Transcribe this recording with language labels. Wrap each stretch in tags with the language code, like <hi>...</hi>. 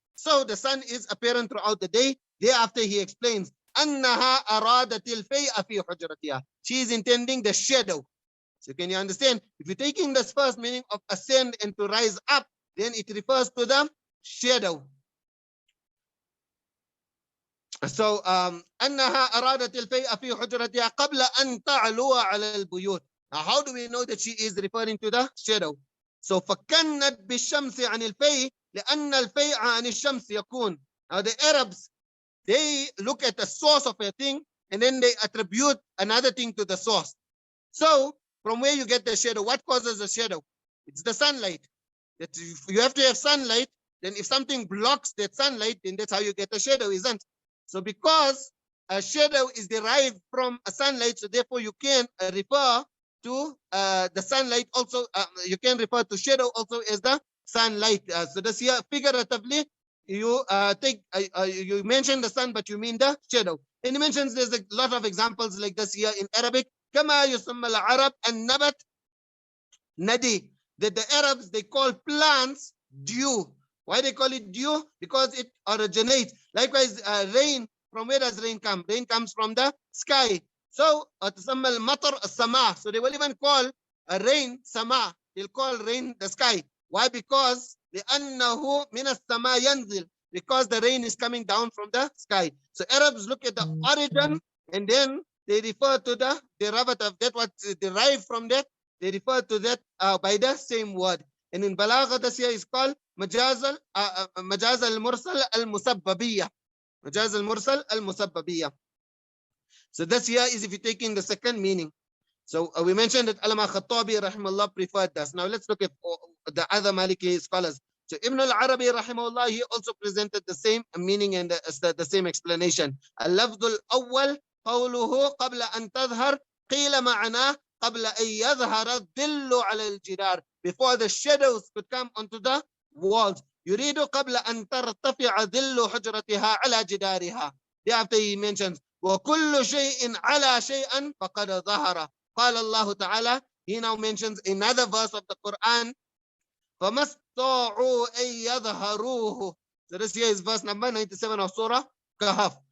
<en>So the sun is apparent throughout the day. Thereafter he explains,</en> <ar>أنها أرادت الفيء في حجرتها.</ar> <en>She is intending the shadow. So can you understand? If you're taking this first meaning of ascend and to rise up, then it refers to the shadow.</en> <ar>So أنها أرادت الفيء في حجرتها قبل أن تعلو على البيوت.</ar> <en>Now how do we know that she is referring to the shadow?</en> <ar>So فكنت بالشمس عن الفيء لأن الفيء عن الشمس يكون.</ar> <en>Now the Arabs, they look at the source of a thing and then they attribute another thing to the source. So from where you get the shadow, what causes the shadow? It's the sunlight. That you have to have sunlight. Then if something blocks that sunlight, then that's how you get a shadow, isn't it? So because a shadow is derived from a sunlight, so therefore you can refer to the sunlight also. You can refer to shadow also as the sunlight. So this here figuratively, you you mention the sun, but you mean the shadow. And he mentions there's a lot of examples like this here in Arabic.</en> <ar>كما يسمى العرب النبت ندي.</ar> <en>That the Arabs, they call plants dew. Why they call it dew? Because it originates. Likewise, rain, from where does rain come? Rain comes from the sky.</en> <ar>So, تسمى المطر السماء.</ar> <en>So they will even call a rain sama. They'll call rain the sky. Why? Because</en> <ar>لأنه من السماء ينزل.</ar> <en>Because the rain is coming down from the sky. So Arabs look at the origin and then they refer to the derivative, that what derived from that, they refer to that by the same word. And in Balagha, this here is called</en> <ar>مجاز المرسل المسببية. مجاز المرسل المسببية.</ar> <en>So this here is if you're taking the second meaning. So we mentioned that Allama Khattabi rahimahullah preferred this. Now let's look at the other Maliki scholars. So Ibn al-Arabi rahimahullah, he also presented the same meaning and the same explanation.</en> <ar>اللفظ الأول قوله قبل أن تظهر قيل معناه قبل أن يظهر الظل على الجدار.</ar> <en>Before the shadows could come onto the walls.</en> <ar>يريد قبل أن ترتفع ظل حجرتها على جدارها.</ar> <en>Thereafter he mentions</en> <ar>وكل شيء على شيئا فقد ظهر. قال الله تعالى.</ar> <en>He now mentions another verse of the Quran.</en> <ar>فما استطاعوا أن يظهروه.</ar> <en>So this here is verse number 97 of Surah Kahf.</en>